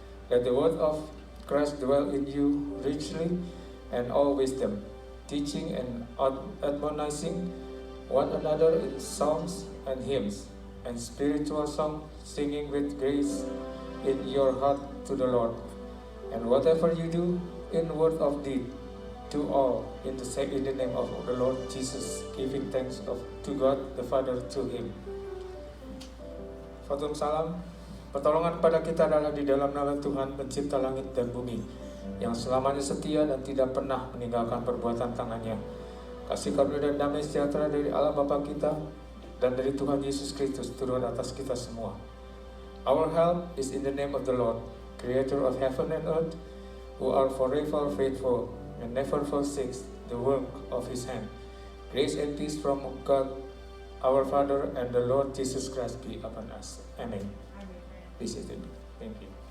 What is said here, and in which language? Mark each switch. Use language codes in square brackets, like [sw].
[en] Let the word of Christ dwell in you richly, and all wisdom, teaching and admonishing one another in psalms and hymns and spiritual song, singing with grace in your heart to the Lord. And whatever you do in word or deed, do all in the name of the Lord Jesus, giving thanks to God the Father through Him. [id] Fatum salam. Pertolongan kepada kita adalah di dalam nama Tuhan pencipta langit dan bumi, yang selamanya setia dan tidak pernah meninggalkan perbuatan tangannya. Kasih karunia dan damai sejahtera dari Allah Bapa kita dan dari Tuhan Yesus Kristus turun atas kita semua. [en] Our help is in the name of the Lord, Creator of heaven and earth, who are forever faithful and never forsakes the work of His hand. Grace and peace from God, our Father, and the Lord Jesus Christ be upon us. Amen. Please sit. Thank you.